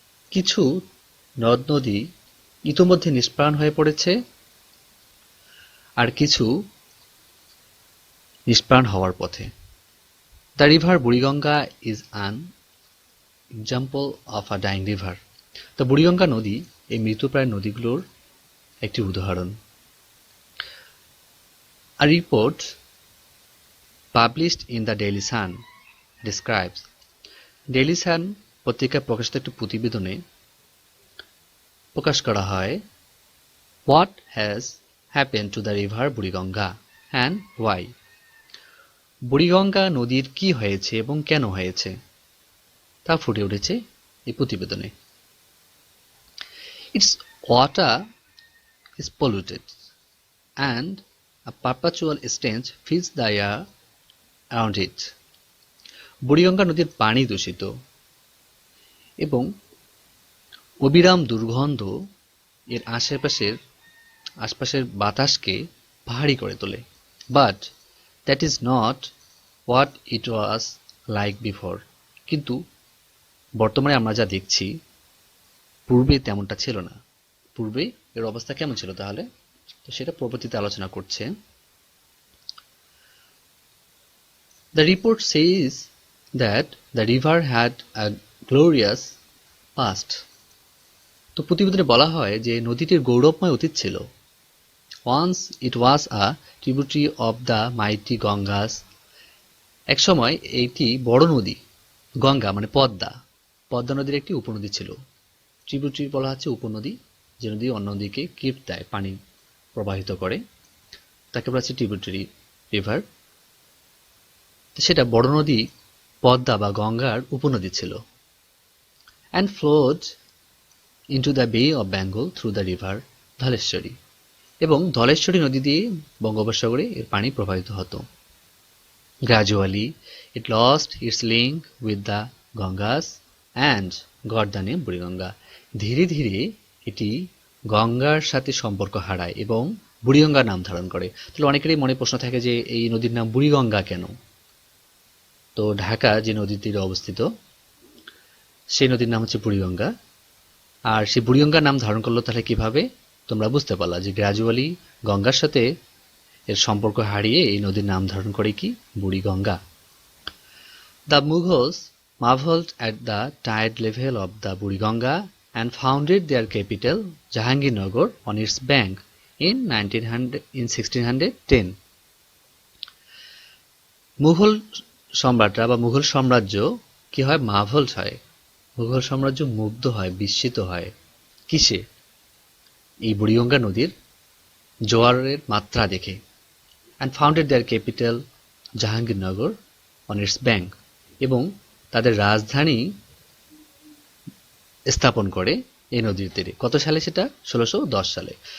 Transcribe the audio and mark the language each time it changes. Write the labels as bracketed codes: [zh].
[bn] কিছু নদ নদী ইতোমধ্যে নিষ্প্রাণ হয়ে পড়েছে, আর কিছু নিষ্প্রাণ হওয়ার পথে। [en] The river Buriganga is an example of a dying river. [bn] তো বুড়িগঙ্গা নদী এই মৃতপ্রায় নদীগুলোর একটি উদাহরণ। [en] A report published in the [bn] Daily Sun describes, Daily Sun পত্রিকায় প্রকাশিত একটি প্রতিবেদনে প্রকাশ করা হয়, [en] what has happened to the river Buriganga and why? [bn] Buriganga নদীর কি হয়েছে এবং কেন হয়েছে তা ফুটে উঠেছে এই প্রতিবেদনে। [en] Its water is polluted and a perpetual stench fills the air around it. [bn] Buriganga নদীর পানি দূষিত এবং অবিরাম দুর্গন্ধ এর আশপাশের বাতাসকে ভারী করে তোলে। [en] But that is not what it was like before. [bn] কিন্তু বর্তমানে আমরা যা দেখছি, পূর্বে তেমনটা ছিল না। পূর্বে এর অবস্থা কেমন ছিল তাহলে? তো সেটা পরবর্তীতে আলোচনা করছে। [en] The report says that the river had a glorious past. [bn] তো প্রতিবেদনে বলা হয় যে নদীটির গৌরবময় অতীত ছিল। [en] Once it was a tributary of the mighty Gangas. [bn] একসময় এইটি বড় নদী, গঙ্গা মানে পদ্মা, পদ্মা নদীর একটি উপনদী ছিল। ট্রিবিউটারি বলা হচ্ছে উপনদী, যে নদী অন্য নদীকে গিফট দেয়, পানি প্রবাহিত করে, তাকে বলা হচ্ছে ট্রিবিউটারি রিভার। সেটা বড় নদী পদ্মা বা গঙ্গার উপনদী ছিল। [en] and flowed into the bay of Bengal through the river Dhaleshwari, [bn] এবং ধলেশ্বরী নদী দিয়ে বঙ্গোপসাগরে এর পানি প্রবাহিত হতো। [en] Gradually it lost its link with the Ganges and got the name Buriganga. [bn] ধীরে ধীরে এটি গঙ্গার সাথে সম্পর্ক হারায় এবং বুড়িগঙ্গা নাম ধারণ করে। তাহলে অনেকেরই মনে প্রশ্ন থাকে যে এই নদীর নাম বুড়িগঙ্গা কেন? তো ঢাকা যে নদীর তীরে অবস্থিত, সেই নদীর নাম হচ্ছে বুড়িগঙ্গা। আর সেই বুড়িগঙ্গার নাম ধারণ করলো তাহলে কিভাবে? তোমরা বুঝতে পারলা যে গ্রাজুয়ালি গঙ্গার সাথে এর সম্পর্ক হারিয়ে এই নদীর নাম ধারণ করে কি Buriganga. [en] The Mughals marveled at the tide level of the Buriganga and founded their capital Jahangirnagar on its bank in 1610. [bn] Mughal সম্রাটরা বা মুঘল সাম্রাজ্য কি হয়? মার্ভেলড হয়। মুঘল সাম্রাজ্য মুগ্ধ হয়, বিস্মিত হয় কিসে? এই বুড়িগঙ্গা নদীর জোয়ারের মাত্রা দেখে। [en] and founded their capital Jahangirnagar on its bank, [bn] এবং তাদের রাজধানী স্থাপন করে এই নদীর তীরে। কত সালে সেটা? 1610 সালে।